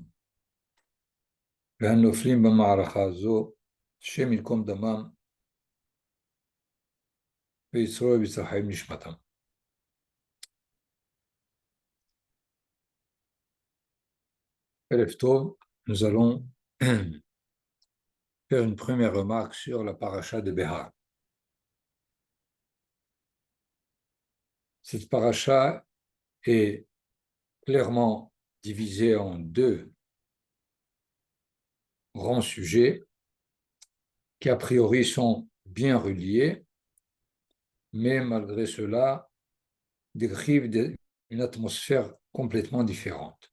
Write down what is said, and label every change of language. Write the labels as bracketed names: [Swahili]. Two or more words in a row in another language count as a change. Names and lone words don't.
[Hebrew] והנופלים במערכה הזו, השם ינקום דמם ויצרור בצלחים נשמתם. ערב טוב, [French] nous allons faire une première remarque sur la paracha de Behar. Cette paracha est clairement divisée en deux grands sujets qui a priori sont bien reliés, mais malgré cela décrivent une atmosphère complètement différente.